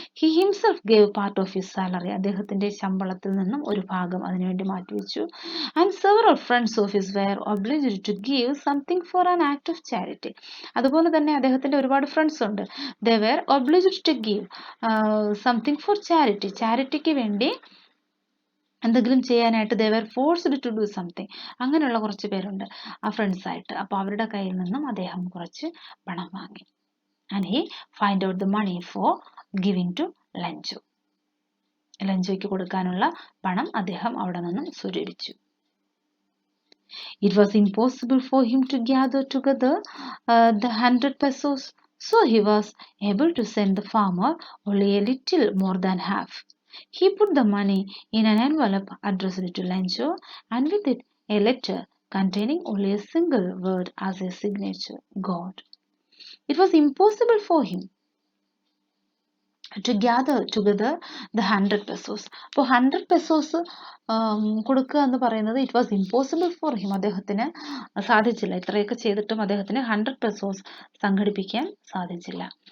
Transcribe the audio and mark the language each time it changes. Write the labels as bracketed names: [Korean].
[English] He himself gave part of his salary. [Malayalam] അദ്ദേഹത്തിന്റെ ശമ്പളത്തിൽ നിന്നും ഒരു ഭാഗം അതിനുവേണ്ടി മാറ്റിവെച്ചു. [English] And several friends of his were obliged to give something for an act of charity. [Malayalam] അതുപോലെ തന്നെ അദ്ദേഹത്തിന്റെ ഒരുപാട് ഫ്രണ്ട്സ് ഉണ്ട്. [English] They were obliged to give something for charity. [Malayalam] ചാരിറ്റിക്ക് വേണ്ടി എന്തെങ്കിലും ചെയ്യാനായിട്ട് [English] they were forced to do something. [Malayalam] അങ്ങനെയുള്ള കുറച്ച് പേരുണ്ട് ആ ഫ്രണ്ട്സ് ആയിട്ട്. അപ്പോൾ അവരുടെ കയ്യിൽ നിന്നും അദ്ദേഹം കുറച്ച് പണം വാങ്ങി. [English] and he find out the money for giving to Lencho. [Malayalam] ലെഞ്ചോയ്ക്ക് കൊടുക്കാനുള്ള പണം അദ്ദേഹം അവിടെ നിന്നും സ്വരൂപിച്ചു. [English] It was impossible for him to gather together the 100 pesos, so he was able to send the farmer only a little more than half. He put the money in an envelope addressed to Lencho, and with it a letter containing only a single word as a signature, God. It was impossible for him to gather together the 100 pesos. [Malayalam] അപ്പോൾ 100 pesos കൊടുക്കുക എന്ന് പറയുന്നത് [English] It was impossible for him. [Malayalam] അദ്ദേഹത്തിന് സാധിച്ചില്ല. ഇത്രയൊക്കെ ചെയ്തിട്ടും അദ്ദേഹത്തിന് 100 pesos സംഘടിപ്പിക്കാൻ സാധിച്ചില്ല.